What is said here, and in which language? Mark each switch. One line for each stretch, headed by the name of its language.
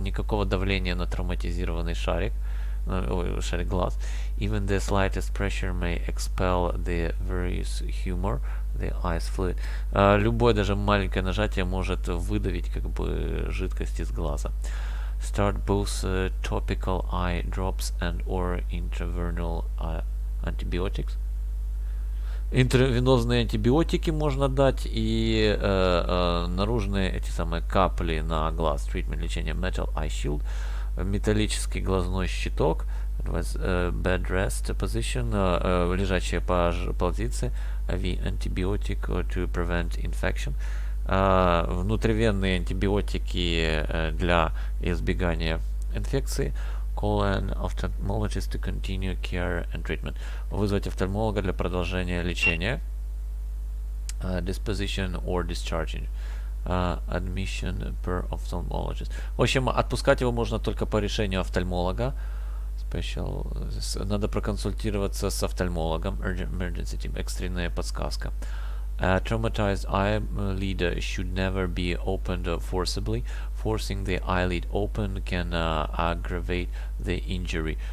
Russian: Никакого давления на травматизированный шарик, шарик глаз.
English: Even the slightest pressure may expel the various humor, the eyes fluid.
Russian: Любое даже маленькое нажатие может выдавить как бы жидкость из глаза.
English: Start both topical eye drops and or intravernal antibiotics.
Russian: Интравенозные антибиотики можно дать и наружные эти самые капли на глаз.
English: Treatment
Russian: лечение
English: metal eye shield.
Russian: Металлический глазной щиток.
English: Bed rest position.
Russian: Лежачая позиция.
English: IV antibiotic to prevent infection.
Russian: Внутривенные антибиотики для избегания инфекции.
English: Call an ophthalmologist to continue care and treatment.
Russian: Вызвать офтальмолога для продолжения лечения.
English: Disposition or discharging. Admission per ophthalmologist.
Russian: В общем, отпускать его можно только по решению офтальмолога.
English: Special.
Russian: Надо проконсультироваться с офтальмологом.
English: Emergency team.
Russian: Экстренная подсказка.
English: A traumatized eyelid should never be opened forcibly. Forcing the eyelid open can aggravate the injury.